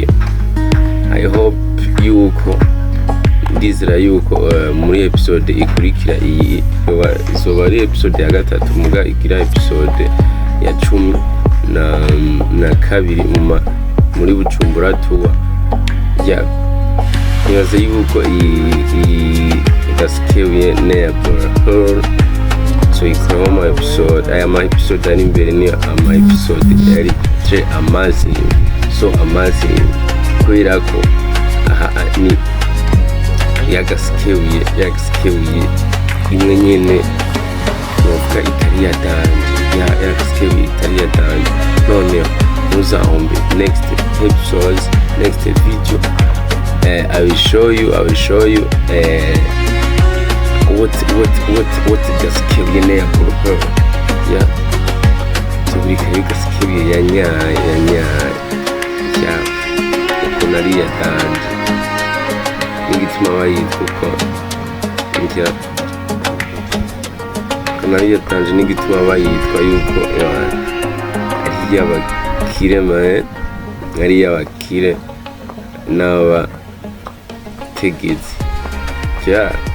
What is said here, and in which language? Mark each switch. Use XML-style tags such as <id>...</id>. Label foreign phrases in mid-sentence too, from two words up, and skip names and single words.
<en>I hope</en> <rn>yuko ndizera yuko muri episode ikurikira iyi izoba ari episode ya gatatu muga igira episode ya 12 muri Bujumbura tuwa ya nibaze yuko iyi Gasekebuye</rn> <en>neighborhood so</en> <rn>ikoramo ama episode aya episode ari imbere ni ama episode yari très</rn> <en>amazing so amazing</en> <rn>kubera ko aha ni ya Gasekebuye imwe nyene novuga itari ya danje ya Gasekebuye itari ya danje none muzahombe</rn> <en>next episodes next video I will show you what Gasekebuye neighborhood yeah</en> <rn>turi kare Gasekebuye ya nya ukuntu ari ya danje n'igituma bayitwa uko njya ukuntu ari ya danje n'igituma bayitwa yuko ari iy'abakire ari iy'abakire n'abategetsi yeah.</rn>